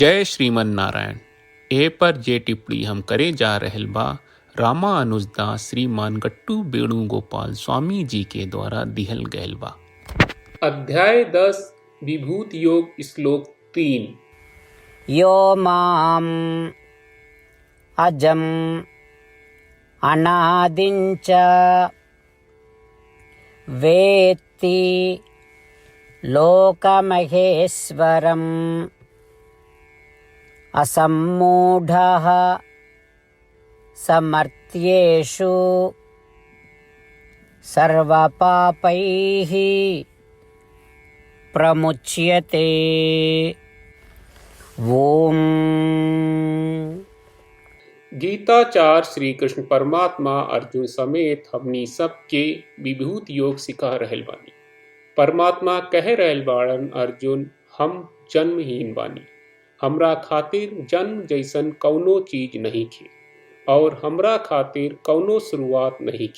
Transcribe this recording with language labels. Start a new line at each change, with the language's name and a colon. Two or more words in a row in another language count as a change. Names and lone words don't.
Sanskrit: जय श्रीमन नारायण।
Bhojpuri: ए पर जे टिप्पणी हम करे जा रहल बा रामानुजदास श्रीमान गट्टू वेणुगोपाल स्वामी जी के द्वारा दिहल गयल बा। अध्याय 10 विभूत योग श्लोक 3।
Sanskrit: यो माम अजम अनादिंच वेत्ति लोकमहेश्वरम् असम्मूढः समर्थ्येषु सर्वपापैः प्रमुच्यते। ओम।
Bhojpuri: गीताचार्य श्री कृष्ण परमात्मा अर्जुन समेत हमनी सबके विभूत योग सिखा रहल बानी। परमात्मा कह रहल बाड़न, अर्जुन हम जन्महीन बानी, हमरा खातिर जन्म जैसन कौनो चीज नहीं खे और हमरा खातिर कौनो शुरुआत नहीं खे।